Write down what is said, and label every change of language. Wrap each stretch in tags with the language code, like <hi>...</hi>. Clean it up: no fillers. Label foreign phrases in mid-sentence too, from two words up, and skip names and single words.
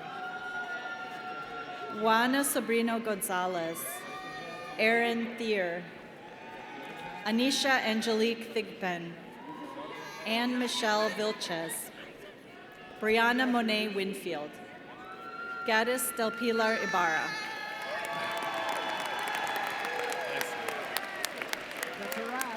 <en>Juana Sobrino Gonzalez, Erin Thier, Anisha Angelique Thigpen, Anne Michelle Vilches, Brianna Monet Winfield, Gaddis Del Pilar Ibarra. That's a wrap.</en>